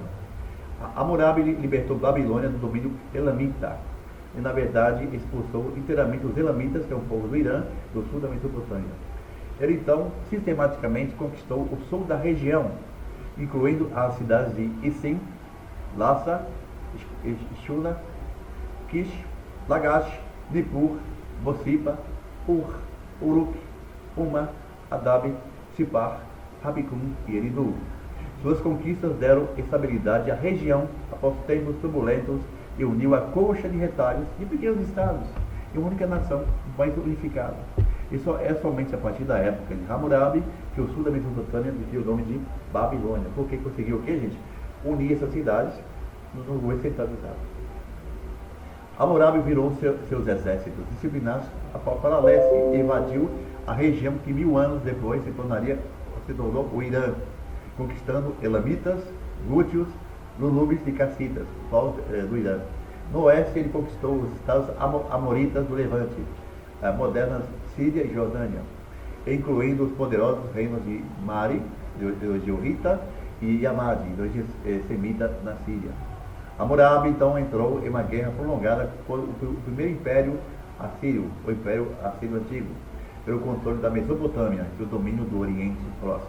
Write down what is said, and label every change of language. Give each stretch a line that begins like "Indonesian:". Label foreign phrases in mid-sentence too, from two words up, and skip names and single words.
Portuguese: Hammurabi libertou Babilônia do domínio elamita e, na verdade, expulsou inteiramente os elamitas, que é um povo do Irã, do sul da Mesopotâmia. Ele, então, sistematicamente conquistou o sul da região, incluindo as cidades de Isim, Lassa, Shuna, Kish, Lagash, Nippur, Bossipa, Ur, Uruk, Uma, Adab, Sipar, Rabicum e Eridu. Suas conquistas deram estabilidade à região após tempos turbulentos e uniu a coxa de retalhos de pequenos estados em uma única nação mais unificada. Isso é somente a partir da época de Hammurabi que o sul da Mesopotâmia recebeu o nome de Babilônia, porque conseguiu o que, gente? Unir essas cidades no governo centralizado. Hammurabi virou seus exércitos disciplinados para leste e invadiu a região que 1000 anos depois se tornou o Irã, conquistando elamitas, gútios, lulubes e cassitas, povos do Irã. No oeste ele conquistou os estados amoritas do Levante, a moderna Síria e Jordânia, incluindo os poderosos reinos de Mari, de Urrita, e Yamadi, dos Semita na Síria. Hammurabi então entrou em uma guerra prolongada com o primeiro império assírio, o Império Assírio Antigo, pelo controle da Mesopotâmia e o domínio do Oriente Próximo.